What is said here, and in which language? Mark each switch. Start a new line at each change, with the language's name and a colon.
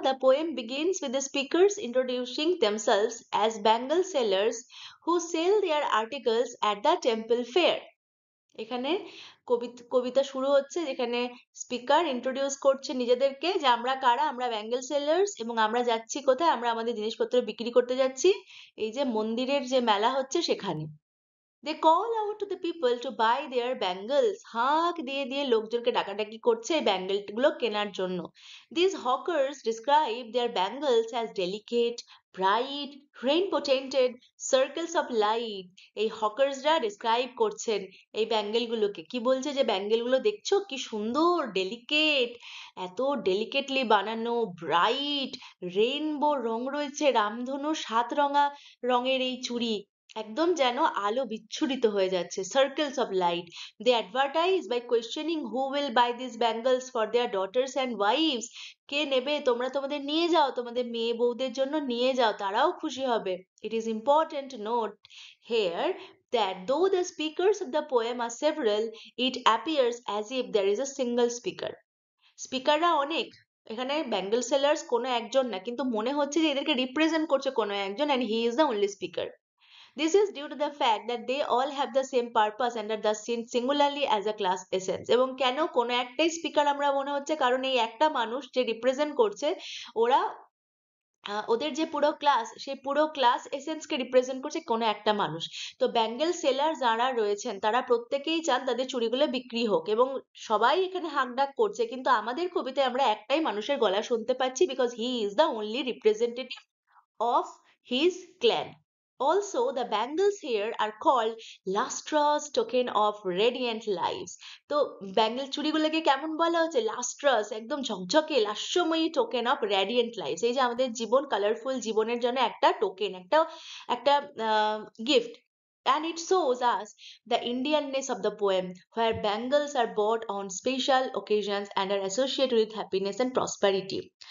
English: The poem begins with the speakers introducing themselves as bangle sellers who sell their articles at the temple fair.
Bangla: এখানে কবিতা শুরু হচ্ছে, যেখানে speaker introduce করছে নিজেদেরকে, যে আমরা কারা, আমরা ব্যাঙ্গেল সেলার্স, এবং আমরা যাচ্ছি কোথায়, আমরা আমাদের জিনিসপত্র বিক্রি করতে যাচ্ছি এই যে মন্দিরের যে মেলা হচ্ছে সেখানে।
English: They call out to the people to buy their bangles.
Bangla: হাঁক দিয়ে দিয়ে লোকজনকে ডাকাডাকি করছে এই ব্যাঙ্গেল গুলো কেনার জন্য.
English: These hawkers describe their bangles as delicate, bright, rainbow tinted circles of light.
Bangla: এই হকার্সরা ডিসক্রাইব করছেন এই ব্যাঙ্গেল গুলোকে. কি বলছে যে ব্যাঙ্গেল গুলো দেখছো কি সুন্দর, ডেলিকেট, এত ডেলিকেটলি বানানো, ব্রাইট, রেইনবো রং রয়েছে, রামধনু সাত রঙা রঙের এই চুড়ি একদম যেন আলো বিচ্ছুরিত হয়ে যাচ্ছে,
English: Circles of light. They advertise by questioning who will buy this bangles for their daughters and wives.
Bangla: কে নেবে, তোমরা তোমাদের নিয়ে যাও, তোমাদের মেয়ে বউদের জন্য নিয়ে যাও, তারাও খুশি হবে.
English: It is important to note here that though the speakers of the poem are several, it appears as if there is a single speaker.
Bangla: স্পিকাররা অনেক, এখানে ব্যাঙ্গল সেলার্স কোনো একজন না, কিন্তু মনে হচ্ছে যে এদেরকে রিপ্রেজেন্ট করছে কোনো একজন,
English: and he is the only speaker. This is due to the fact that they all have the same purpose and are thus seen singularly as a class essence.
Bangla: এবং কেন কোনো একটাই স্পিকার আমরা মনে হচ্ছে, কারণ এই একটা মানুষ যে রিপ্রেজেন্ট করছে, ওরা ওদের যে পুরো ক্লাস, সেই পুরো ক্লাস এসেন্সকে রিপ্রেজেন্ট করছে কোনো একটা মানুষ. তো ব্যাঙ্গেল সেলার যারা রয়েছেন তারা প্রত্যেকেই চান তাদের চুড়িগুলো বিক্রি হোক, এবং সবাই এখানে হাঁকডাক করছে, কিন্তু আমাদের কবিতায় আমরা একটাই মানুষের গলা শুনতে পাচ্ছি,
English: Because he is the only representative of his clan. Also, the bangles here are called lustrous token of radiant lives.
Bangla: তো ব্যাঙ্গেল চুড়িগুলোকে কেমন বলা হচ্ছে?
English: lustrous,
Bangla: একদম ঝকঝকে, লাস্যময়ী
English: Token of radiant lives.
Bangla: এই যে আমাদের জীবন, কালারফুল জীবনের জন্য একটা টোকেন, একটা একটা gift.
English: And it shows us the Indianness of the poem, where bangles are bought on special occasions and are associated with happiness and prosperity.